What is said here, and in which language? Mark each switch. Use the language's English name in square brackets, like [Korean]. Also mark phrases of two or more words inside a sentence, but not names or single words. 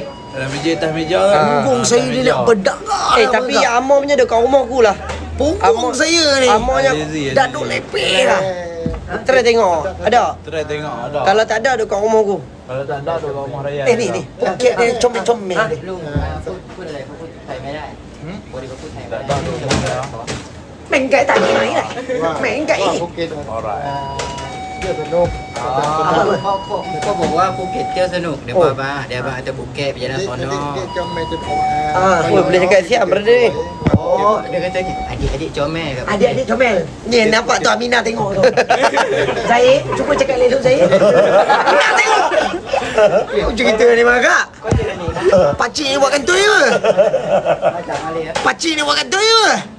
[Malay] Dalam biji atas meja tu. Punggung saya ni nak berdarah. Tapi Amor punya dekat rumah aku lah. punggung saya ni Amornya dah duk lepeh dah. try tengok. Ada. Try tengok ada. Kalau tak ada dekat rumah aku. Kalau tak ada tu kat rumah raya. Ni Phuket dia comel-comel ni. [Thai] พูดอะไรเขาพูดไทยไม่ได้ปกติเขาพูดไทยไม่ [Malay] Tak [Thai] ได้ [Malay] ada tu rumah raya. Main kat tak mai lah. Main kat ni. Alright. [Thai] เขาบอกว่าภูเก็ตเที่ยวสนุกเดี๋ยวบ้าแต่ภูเก็ตไปยันสอนอ [Malay] Oh, boleh cakap siap berada ni. Oh, dia kata adik-adik comel kat Adik-adik comel. Ni nampak tu Aminah tengok tu. Zaid, cuba cakap elok Zaid. Aminah tengok. Apa cerita ni Mak? Pakcik ni buat kantoi ke? Pakcik ni buat kantoi ke?